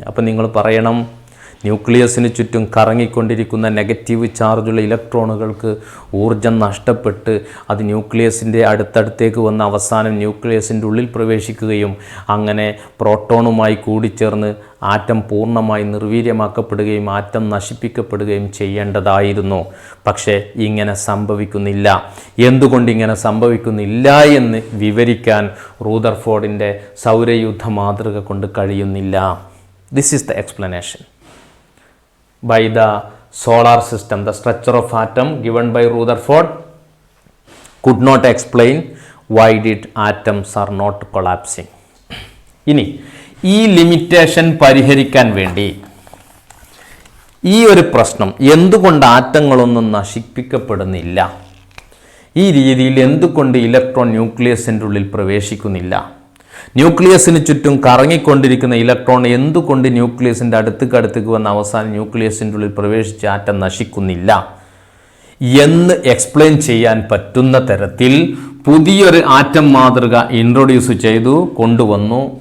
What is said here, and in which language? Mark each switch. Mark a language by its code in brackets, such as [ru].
[ml] അപ്പോൾ നിങ്ങൾ പറയണം, ന്യൂക്ലിയസിന് ചുറ്റും കറങ്ങിക്കൊണ്ടിരിക്കുന്ന നെഗറ്റീവ് ചാർജുള്ള ഇലക്ട്രോണുകൾക്ക് ഊർജം നഷ്ടപ്പെട്ട് അത് ന്യൂക്ലിയസിൻ്റെ അടുത്തേക്ക് വന്ന് അവസാനം ന്യൂക്ലിയസിൻ്റെ ഉള്ളിൽ പ്രവേശിക്കുകയും അങ്ങനെ പ്രോട്ടോണുമായി കൂടിച്ചേർന്ന് ആറ്റം പൂർണ്ണമായി നിർവീര്യമാക്കപ്പെടുകയും ആറ്റം നശിപ്പിക്കപ്പെടുകയും ചെയ്യേണ്ടതായിരുന്നു. പക്ഷേ ഇങ്ങനെ സംഭവിക്കുന്നില്ല. എന്തുകൊണ്ട് ഇങ്ങനെ സംഭവിക്കുന്നില്ല എന്ന് വിവരിക്കാൻ റൂദർഫോർഡിൻ്റെ സൗരയൂഥ മാതൃക കൊണ്ട് കഴിയുന്നില്ല. [en] This is the explanation by the solar system. The structure of atom given by Rutherford could not explain why did atoms are not collapsing. [ml] ഇനി ഈ ലിമിറ്റേഷൻ പരിഹരിക്കാൻ വേണ്ടി ഈ ഒരു പ്രശ്നം, എന്തുകൊണ്ട് ആറ്റങ്ങളൊന്നും നശിപ്പിക്കപ്പെടുന്നില്ല ഈ രീതിയിൽ എന്തുകൊണ്ട് ഇലക്ട്രോൺ ന്യൂക്ലിയസിൻ്റെ ഉള്ളിൽ പ്രവേശിക്കുന്നില്ല? ന്യൂക്ലിയസിന് ചുറ്റും കറങ്ങിക്കൊണ്ടിരിക്കുന്ന ഇലക്ട്രോൺ എന്തുകൊണ്ട് ന്യൂക്ലിയസിൻ്റെ അടുത്തേക്ക് വന്ന അവസാനം ന്യൂക്ലിയസിൻ്റെ ഉള്ളിൽ പ്രവേശിച്ച് ആറ്റം നശിക്കുന്നില്ല എന്ന് എക്സ്പ്ലെയിൻ ചെയ്യാൻ പറ്റുന്ന തരത്തിൽ പുതിയൊരു ആറ്റം മാതൃക ഇൻട്രൊഡ്യൂസ് ചെയ്തു കൊണ്ടുവന്നു.